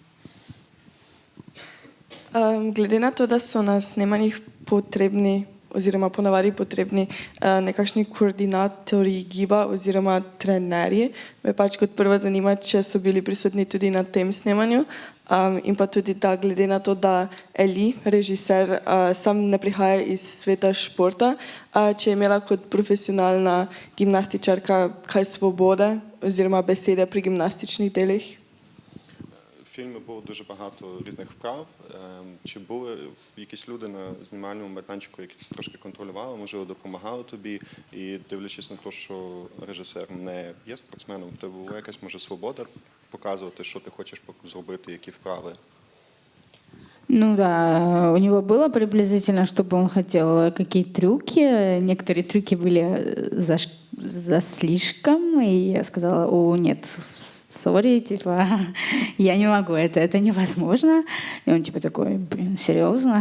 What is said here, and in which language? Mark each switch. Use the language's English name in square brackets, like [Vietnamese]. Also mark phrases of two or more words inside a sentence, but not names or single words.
[Slovenian] Glede na to, da so na snemanjih potrebni oziroma ponavadi potrebni nekakšni koordinatorji giba oziroma trenerji, me pač kot prvo zanima, če so bili prisotni tudi na tem snemanju in pa tudi da glede na to, da Eli, režiser, sam ne prihaja iz sveta športa, če je imela kot profesionalna gimnastičarka kaj svobode oziroma besede pri gimnastičnih delih. [Ukrainian] В фільмі було дуже багато різних вправ. Чи були якісь люди на знімальному майданчику, які це трошки контролювали, можливо, допомагали тобі? І дивлячись на те, що режисер не є спортсменом, в тебе була якась, може, свобода показувати, що ти хочеш зробити, які вправи? [Russian] Ну да, у него было приблизительно, чтобы он хотел, какие трюки. Некоторые трюки были за слишком, и я сказала: о, нет, сори, типа, я не могу, это невозможно. И он типа такой: блин, серьезно?